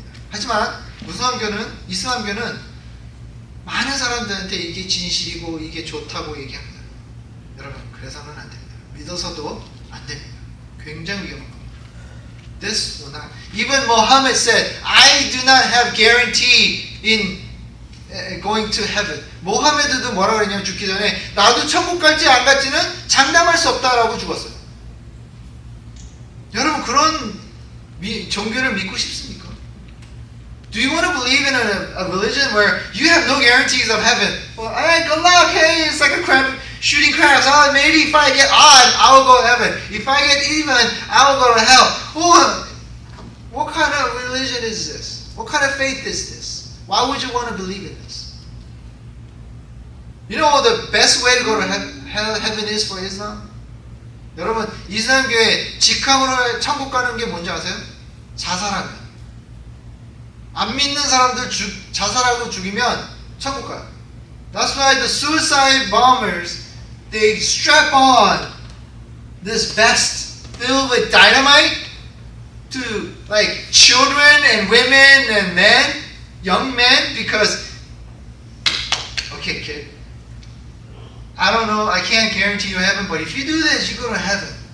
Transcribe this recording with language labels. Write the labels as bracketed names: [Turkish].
[Korean] 하지만 이슬람교는 많은 사람들한테 이게 진실이고 이게 좋다고 얘기합니다. 여러분, 그래서는 안 됩니다. 믿어서도 안 됩니다. 굉장히 위험한 겁니다. [English] This will not. Even Muhammad said, I do not have guarantee in going to heaven. [Korean] 모하메드도 뭐라 그랬냐면 죽기 전에 나도 천국 갈지 안 갈지는 장담할 수 없다라고 죽었어요. 여러분, 그런 종교를 믿고 싶습니까? [English] Do you want to believe in a religion where you have no guarantees of heaven? Well, good luck. Hey, it's like a crab shooting crabs. Oh, maybe if I get odd, I will go to heaven. If I get even, I will go to hell. What kind of religion is this? What kind of faith is this? Why would you want to believe in this? You know the best way to go to heaven is for Islam? [Korean] 여러분, 이슬람교회 직항으로 천국 가는 게 뭔지 아세요? 자살하면. 안 믿는 사람들 자살하고 죽이면 천국 가요. [English] That's why the suicide bombers, they strap on this vest filled with dynamite to like children and women and men young men because, okay, kid, I don't know, I can't guarantee you heaven, but if you do this, you go to heaven.